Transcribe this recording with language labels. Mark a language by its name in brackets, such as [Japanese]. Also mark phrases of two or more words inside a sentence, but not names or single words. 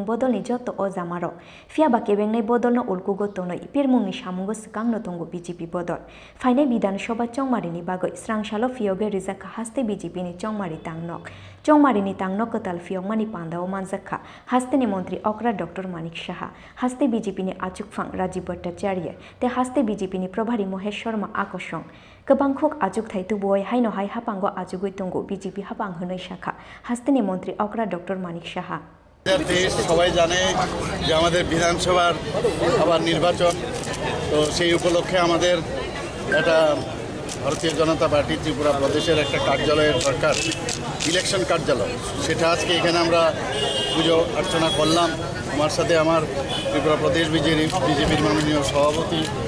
[Bodo] बदलनि जत अजामारो फियाबा केबेंनाय बदलनो उल्कुगो तनै पिरमुंनि सामुंगो सकांनो दंगो बीजेपी बदल फाइने विधानसभा चंगमारिनि बागै स्रांसालो फियोगे रिजाखा हास्ते बीजेपीनि चंगमारी तांगनक चंगमारिनि तांगनक कताल फियोगमानि पांदाव मानजाखा हास्तेनि मंत्री अक्रा डॉक्टर मानिक साहा हास्ते बीजेपीनि आचुकफां राजीव भट्टाचार्य ते हास्ते बीजेपीनि प्रभारी महेश शर्मा आकर्षण गोबांखुक आजुक थाइतु बय हाइनो हाइ हापांगो आजुगै दंगो बीजेपी हापां होनै शाखा हास्तेनि मंत्री अक्रा डॉक्टर मानिक साहा [Bangla] সবাই জানে যে আমাদের বিধানসভার আবার নির্বাচন তো সেই উপলক্ষে আমাদের একটা ভারতীয় জনতা পার্টি ত্রিপুরা প্রদেশের একটা কার্যালয়ের সরকার ইলেকশন কার্যালয় সেটা আজকে এখানে আমরা পুজো অর্চনা করলাম আমার সাথে আমার ত্রিপুরা প্রদেশ বিজেপির মাননীয় সভাপতি